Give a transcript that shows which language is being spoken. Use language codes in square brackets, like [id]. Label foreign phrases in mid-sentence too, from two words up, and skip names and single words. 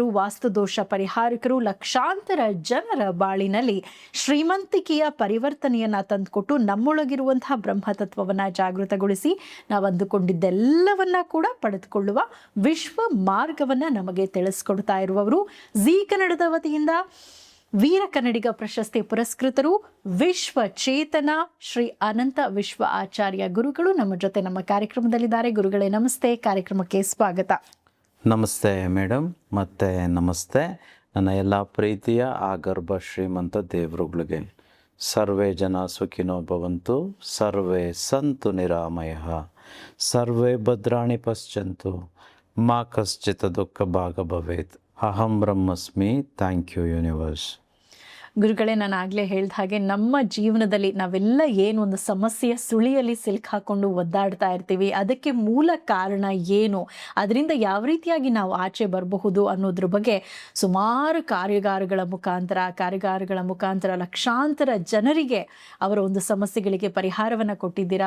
[kn] ವಾಸ್ತುದೋಷ ಪರಿಹಾರಕರು, ಲಕ್ಷಾಂತರ ಜನರ ಬಾಳಿನಲ್ಲಿ ಶ್ರೀಮಂತಿಕೆಯ ಪರಿವರ್ತನೆಯನ್ನ ತಂದುಕೊಟ್ಟು ನಮ್ಮೊಳಗಿರುವಂತಹ ಬ್ರಹ್ಮತತ್ವವನ್ನ ಜಾಗೃತಗೊಳಿಸಿ ನಾವು ಅಂದುಕೊಂಡಿದ್ದೆಲ್ಲವನ್ನ ಕೂಡ ಪಡೆದುಕೊಳ್ಳುವ ವಿಶ್ವ ಮಾರ್ಗವನ್ನ ನಮಗೆ ತಿಳಿಸ್ಕೊಡ್ತಾ ಇರುವವರು ಜೀ ಕನ್ನಡದ ವತಿಯಿಂದ ವೀರ ಕನ್ನಡಿಗ ಪ್ರಶಸ್ತಿ ಪುರಸ್ಕೃತರು, ವಿಶ್ವ ಚೇತನ ಶ್ರೀ ಅನಂತ ವಿಶ್ವ ಆಚಾರ್ಯ ಗುರುಗಳು ನಮ್ಮ ಜೊತೆ ನಮ್ಮ ಕಾರ್ಯಕ್ರಮದಲ್ಲಿದ್ದಾರೆ. ಗುರುಗಳೇ ನಮಸ್ತೆ, ಕಾರ್ಯಕ್ರಮಕ್ಕೆ ಸ್ವಾಗತ. ನಮಸ್ತೆ ಮೇಡಮ್, ಮತ್ತೆ ನಮಸ್ತೆ ನನ್ನ ಎಲ್ಲ ಪ್ರೀತಿಯ ಆಗರ್ಭ ಶ್ರೀಮಂತ ದೇವರುಗಳಿಗೆ. [sa] ಸರ್ವೇ ಜನ ಸುಖಿನೋ ಭವಂತು, ಸರ್ವೇ ಸಂತು ನಿರಾಮಯಃ, ಸರ್ವೇ ಭದ್ರಾಣಿ ಪಶ್ಯಂತು, ಮಾ ಕಶ್ಚಿತ್ ದುಃಖ ಭಾಗ ಭವೇತ್. ಅಹಂ ಬ್ರಹ್ಮಸ್ಮಿ. [en] thank you universe. [kn] ಗುರುಗಳೇ, ನಾನು ಆಗಲೇ ಹೇಳಿದ ಹಾಗೆ ನಮ್ಮ ಜೀವನದಲ್ಲಿ ನಾವೆಲ್ಲ ಏನು ಒಂದು ಸಮಸ್ಯೆಯ ಸುಳಿಯಲ್ಲಿ ಸಿಲುಕಾಕೊಂಡು ಒದ್ದಾಡ್ತಾ ಇರ್ತೀವಿ, ಅದಕ್ಕೆ ಮೂಲ ಕಾರಣ ಏನು, ಅದರಿಂದ ಯಾವ ರೀತಿಯಾಗಿ ನಾವು ಆಚೆ ಬರಬಹುದು ಅನ್ನೋದ್ರ ಬಗ್ಗೆ ಸುಮಾರು ಕಾರ್ಯಾಗಾರಗಳ ಮುಖಾಂತರ ಲಕ್ಷಾಂತರ ಜನರಿಗೆ ಅವರ ಒಂದು ಸಮಸ್ಯೆಗಳಿಗೆ ಪರಿಹಾರವನ್ನು ಕೊಟ್ಟಿದ್ದೀರಾ.